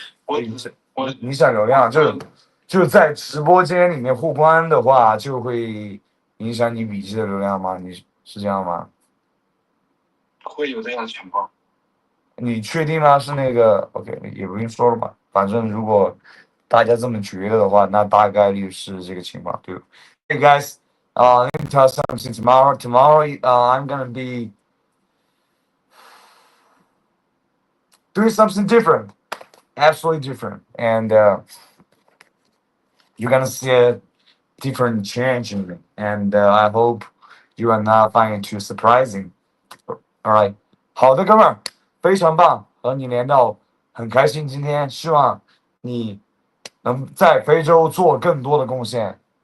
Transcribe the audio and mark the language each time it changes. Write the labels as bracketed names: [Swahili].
[Chinese] 我影响流量，就是在直播间里面互关的话，就会影响你笔记的流量吗？你是这样吗？会有这样的情况。你确定吗？是那个 OK， 也不用说了吧。反正如果大家这么觉得的话，那大概率是这个情况，对吧？ [English] Hey guys, let me tell you something. Tomorrow, I'm gonna be doing something different, absolutely different, and you're gonna see a different change in me. And I hope you are not finding it too surprising. All right， [Chinese] 好的，哥们儿，非常棒，和你连到很开心。今天希望你能在非洲做更多的贡献。